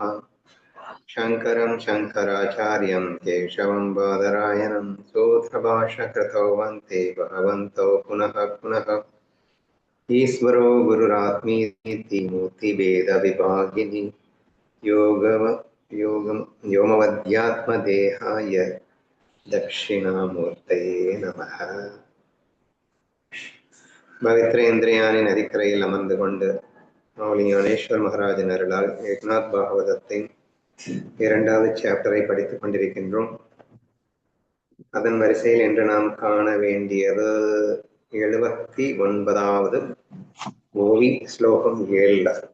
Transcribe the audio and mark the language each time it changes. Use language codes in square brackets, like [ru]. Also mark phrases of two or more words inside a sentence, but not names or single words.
[sa] शङ्करं शङ्कराचार्यं केशवं बादरायणं सूत्रभाष्यकृतौ वन्दे भगवन्तौ पुनः पुनः। ईश्वरो गुरुरात्मीति मूर्तिभेदविभागिनि व्योमवद्यात्मदेहाय दक्षिणामूर्तये नमः। [ta] பவித்ர இந்திரியானின் நதிக்கரையில் அமர்ந்து கொண்டு மௌலி ஞானேஸ்வர் மகாராஜன் அருளால் ஏக்நாத் பாகவதத்தின் 2வது சாப்டரை படித்துக் கொண்டிருக்கின்றோம். அதன் வரிசையில் இன்று நாம் காண வேண்டியது 79வது ஓவி ஸ்லோகம் 7.